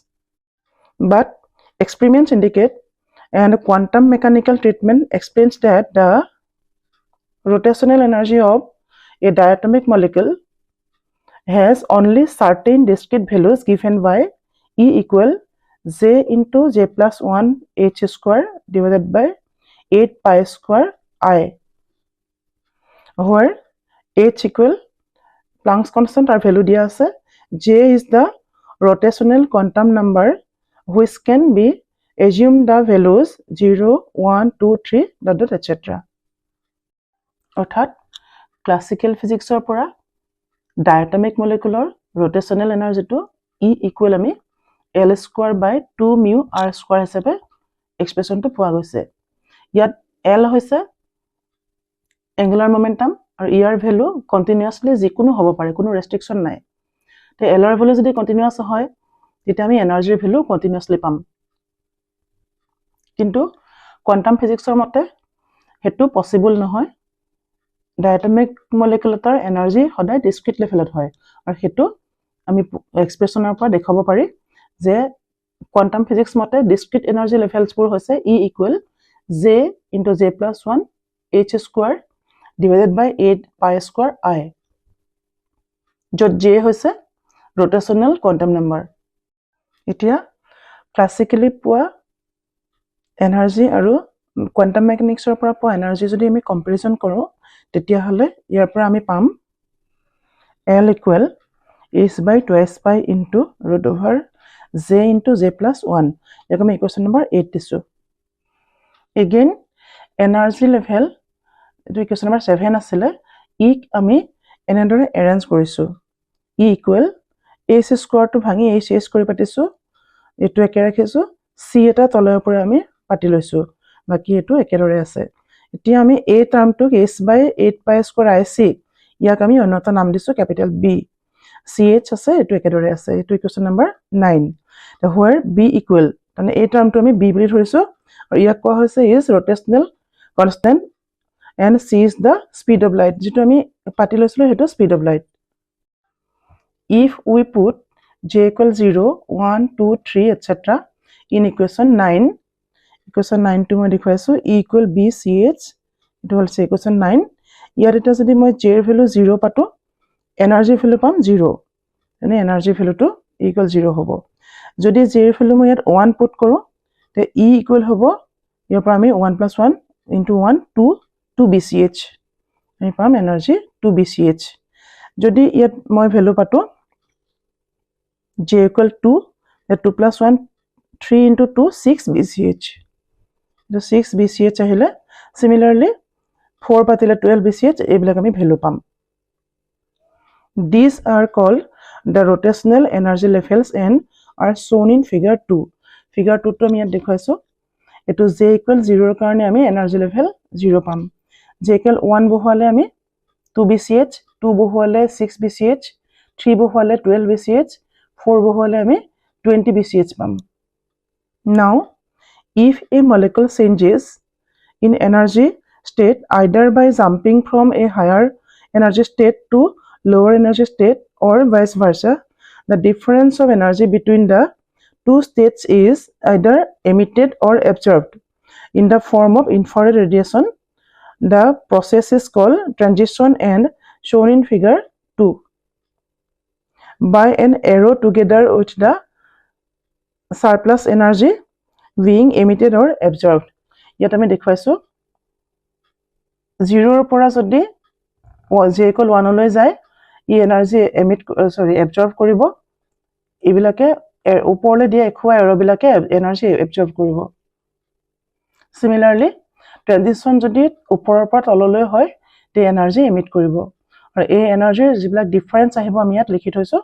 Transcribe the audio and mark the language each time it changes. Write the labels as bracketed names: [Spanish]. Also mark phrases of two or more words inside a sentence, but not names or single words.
[English] But experiments indicate and quantum mechanical treatment explains that the rotational energy of a diatomic molecule has only certain discrete values given by E equal J into J plus 1 H square divided by 8 pi square I, where H equal Planck's constant our value [Assamese] দিয়া আছে. [English] J is the rotational quantum number which can be assumed the values 0, 1, 2, 3, etc. [Assamese] অৰ্থাৎ [English] classical physics [Assamese] পৰা [English] diatomic molecule rotational energy [Assamese] to [English] E equal [Assamese] আমি [English] L square by 2 mu R square [Assamese] হিচাপে এক্সপ্ৰেছন টো পোৱা গৈছে। ইয়াত L হৈছে [English] angular momentum [Assamese] আৰু E ৰ [English] value continuously [Assamese] যিকোনো হ'ব পাৰে, কোনো ৰেষ্ট্ৰিকশন নাই। তে L ৰ ভ্যালু যদি কন্টিনিউয়াস হয় তেতিয়া আমি [English] energy value continuously [Assamese] পাম। কিন্তু [English] quantum physics [Assamese] মতে হেতু পসিবল নহয়। [English] diatomic molecular energy [Assamese] সদায় [English] discrete level [Assamese] হয় আৰু হেতু আমি এক্সপ্ৰেছনৰ পৰা দেখাব পাৰি যে [English] quantum physics [Assamese] মতে [English] discrete energy levels [Assamese] হৈছে [English] E equal J into J plus 1 H square divided by 8 pi square I, [Assamese] য'ত J হৈছে [English] rotational quantum number। [Assamese] এতিয়া ক্লাসিক্যালি পোৱা এনাৰ্জি আৰু [English] quantum mechanics [Assamese] পৰা পোৱা এনাৰ্জি যদি আমি কম্পাৰিজন কৰো তেতিয়া হলে ইয়াৰ পৰা আমি পাম [English] L equal H by twice pi into root over J into J plus 1, [Assamese] ইয়াক আমি [English] equation number [Assamese] 8 দিছো। এগেইন [English] energy level [Assamese] এটো [English] equation number [Assamese] 7 আছিলে, ইক আমি এনেদৰে এৰেঞ্জ কৰিছো। [English] E equal H square [Assamese] টো ভাঙি H কৰি পাতিছো, এটো একে ৰাখিছো, C এটা তলৰ পৰা আমি পাতি লৈছো, বাকি এটো একেদৰে আছে। এতিয়া আমি A টাৰ্মটোক [English] H by 8 pi square IC, [Assamese] ইয়াক আমি অন্যটা নাম দিছো [English] capital B, [Assamese] CH আছে, এটো একেদৰে আছে। এটো [English] equation number [Assamese] 9, [English] where B equal [Assamese] মানে A টাৰ্মটো আমি B বুলি ধৰিছো আৰু ইয়াক কোৱা হৈছে [English] is rotational constant and C is the speed of light, [Assamese] যেটো আমি পাতি লৈছিলো হেতু [English] speed of light। If we put J equal 0, 1, 2, 3, etc. in equation 9 [Assamese] to মই দেখুৱাইছো [English] E equal BCH, [Assamese] এটো হৈছে [English] equation 9। [Assamese] ইয়াত এটা যদি মই J এর ভ্যালু 0 পাতো [English] energy value [Assamese] পাম 0, মানে [English] energy value equal [Assamese] 0 হ'ব। যদি J এর ভ্যালু মই ইয়াত 1 পুট কৰো তে [English] E equal [Assamese] হ'ব ইয়াৰ পৰা আমি [English] 1 + 1 into 1 2 BCH, [Assamese] আমি পাম এনাৰ্জি 2 BCH। যদি ইয়াত মই ভ্যালু পাতো [English] J equal 2, [Assamese] 2 + 1 3 into 2 6 BCH, [English] the 6 BCH [Assamese] আহিলে। Similarly 4 পাতিলে 12 BCH, এইবিলাক আমি ভ্যালু পাম। [English] These are called the rotational energy levels and are shown in figure 2। [Assamese] figure 2 টো আমি ইয়াত দেখুৱাইছো, এটো [English] J equal 0 [Assamese] ৰ কাৰণে আমি [English] energy level [Assamese] 0 পাম। [English] J equal 1 [Assamese] বহুৱালে আমি 2 BCH, 2 বহুৱালে 6 BCH, 3 বহুৱালে 12 BCH, 4 বহুৱালে আমি 20 BCH পাম। [English] Now if a molecule changes in energy state either by jumping from a higher energy state to lower energy state or vice versa, the difference of energy between the two states is either emitted or absorbed in the form of infrared radiation. The process is called transition and shown in figure 2 by an arrow together with the surplus energy being emitted or absorbed। [Assamese] ইয়াত আমি দেখুৱাইছো 0 ৰ পৰা যদি [English] J equal 1 [Assamese] লৈ যায় ই [English] energy absorb [Assamese] কৰিব, এইবিলাকে ওপৰলৈ দিয়া এখুৱা এৰবিলাকে [English] energy absorb [Assamese] কৰিব। Similarly ট্ৰানজিশন যদি ওপৰৰ পৰা তললৈ হয় তে [English] energy emit [Assamese] কৰিব, আৰু এই এনাৰ্জিৰ যিবিলাক ডিফাৰেন্স আহিব আমি ইয়াত লিখি থৈছো।